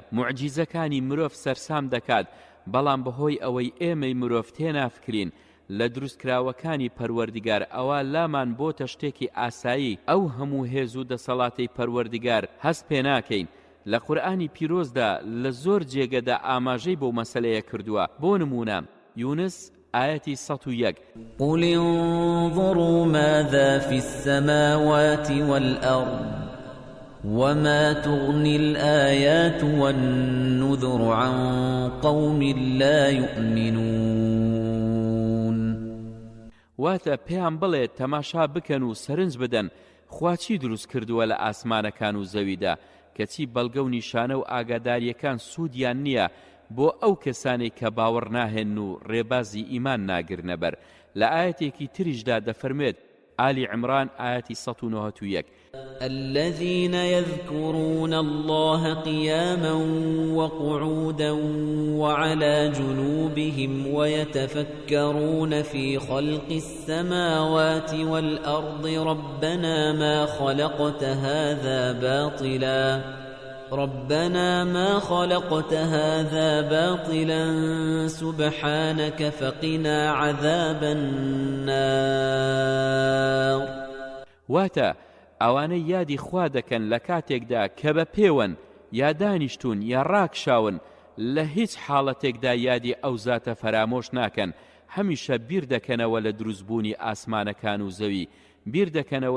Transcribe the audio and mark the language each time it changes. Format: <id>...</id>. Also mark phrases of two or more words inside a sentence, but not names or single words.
<ckb>موعجیزەکانی مرۆڤ سەرسام دەکات، بەڵام بەهۆی ئەوەی ئێمەی مرۆڤ تێنافکرین لە دروستکراوەکانی پەروەردگار ئەوە لامان بۆتە شتێکی ئاسایی. ئەو هەموو هێز و دەسەڵاتی پەروەردگار هەست پێ ناکەین. لە قورئانی پیرۆزدا لە زۆر جێگەدا ئاماژەی بۆ مەسەلەیە کردووە. بۆ نمونە یونس ئاەتی 101</ckb> <ar>قل انظروا ماذا في السماوات والأرض وما تغني الآيات والنذر عن قوم لا يؤمنون</ar> <ckb>واتە پێیان بڵێ تەماشا بکەن و سەرنج بدەن خوا چی دروست کردووە لە ئاسمانەکان و زەویدا کەچی بەڵگە و نیشانە و ئاگاداریەکان سوودیان نییە بۆ ئەو کەسانێک کە باوەڕ ناهێن و ڕێبازی ئیمان ناگرنە بەر لە ئاەتێکی تریشدا دەفەرمێت آل عمران آياتي 191</ckb> <ar>الذين يذكرون الله قياما وقعودا وعلى جنوبهم ويتفكرون في خلق السماوات والأرض ربنا ما خلقت هذا باطلا سبحانك فقنا عذاب النار</ar> <ckb>واتە ئەوانەی یادی خوا دەکەن لە کاتێکدا کە بە پێوەن یا دانیشتون یا ڕاکشاون لە هیچ حاڵەتێکدا یادی ئەو زاتە فەرامۆش ناکەن هەمیشە بیر دەکەنەوە لە دروستبوونی ئاسمانەکان و زەوی بیر دەکەنەوە</ckb>